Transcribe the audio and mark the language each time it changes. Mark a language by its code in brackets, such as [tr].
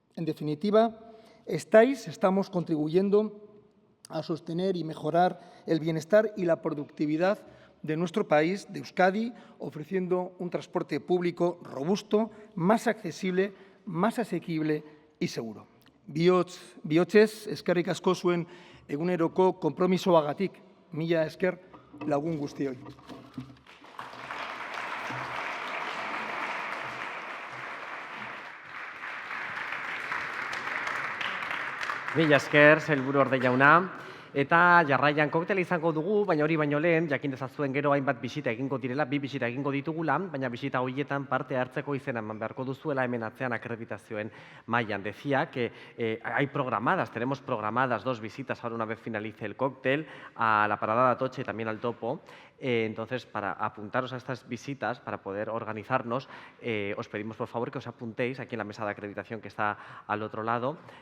[es] En definitiva, estamos contribuyendo a sostener y mejorar el bienestar y la productividad de nuestro país, de Euskadi, ofreciendo un transporte público robusto, más accesible, más asequible y seguro. [eu] Bihotzez, eskerrik asko zuen eguneroko konpromisoagatik. Mila esker lagun guztioi. Mila esker, sailburuorde jauna. Eta jarraian koktela izango dugu, baina hori baino lehen, jakin dezazuen gero hainbat bisita egingo direla, 2 bisita egingo ditugula, baina bisita horietan parte hartzeko izena eman beharko duzuela hemen atzean akreditazioen mailan. [es] Decía que hay programadas, tenemos programadas 2 visitas ahora una vez finalice el cóctel, a la parada de Atocha y también al Topo. Entonces, para apuntaros a estas visitas, para poder organizarnos, os pedimos por favor que os apuntéis aquí en la mesa de acreditación que está al otro lado.